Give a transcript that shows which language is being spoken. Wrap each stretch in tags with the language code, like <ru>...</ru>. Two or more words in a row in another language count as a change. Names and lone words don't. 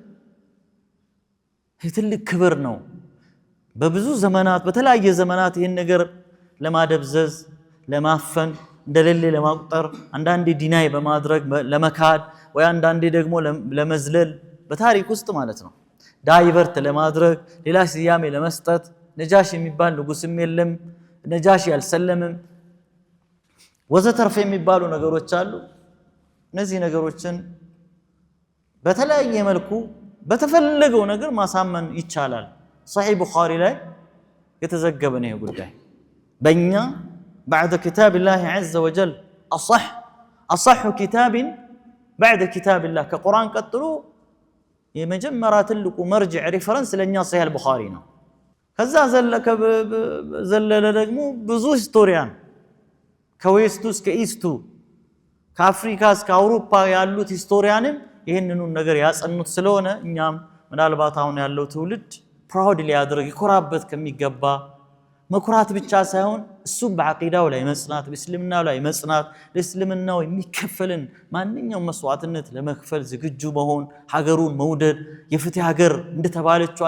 <am>ትልቅ ክብር ነው በብዙ ዘመናት በተለያየ ዘመናት ይሄን ነገር ለማደብዘዝ ለማፈን እንደሌለ ለማቁጠር አንዳንዴ ዲናይ በማድረግ ለመካድ ወይ አንዳንዴ ደግሞ ለመዝለል በታሪክ ውስጥ ማለት ነው ዳይቨርት ለማድረግ ሌላ ስያሜ ለመስጠት ነጃሺ የሚባል ንጉስም የለም ነጃሺ ያልሰለምም ወዘተርፈ የሚባሉ ነገሮች አሉ እነዚህ ነገሮችን በተለያየ መልኩ በተፈለገው ነገር ማሳመን ይቻላል صحيح ቡኻሪ ላይ የተዘገበ ነው ጉዳይ በእኛ</am> <ar>بعد كتاب الله عز وجل اصح كتاب بعد كتاب الله كقران</ar> <am>ቀጥሎ የመጀመሪያ ትልቁ መርጅዕ ሪፈረንስ ለኛ صحيح البخاري ነው ከዛ ዘለለ ደግሞ ብዙ ሂስቶሪያን ከዌስቱ እስከ ኢስቱ ከአፍሪካ እስከ አውሮፓ ያሉት ሂስቶሪያንም ይሄንኑ ነገር ያጸኑት ስለሆነ እኛም ምናልባት አሁን ያለው ትውልድ ፕራውድ ሊያደርግ ይኮራበት ከሚገባ መኩራት ብቻ ሳይሆን እሱም በአቂዳው ላይ መጽናት በእስልምናው ላይ መጽናት ለእስልምናው የሚከፈልን ማንኛውም መስዋዕትነት ለመክፈል ዝግጁ መሆን ሀገሩን መውደድ የፍትህ ሀገር እንደተባለችው</am>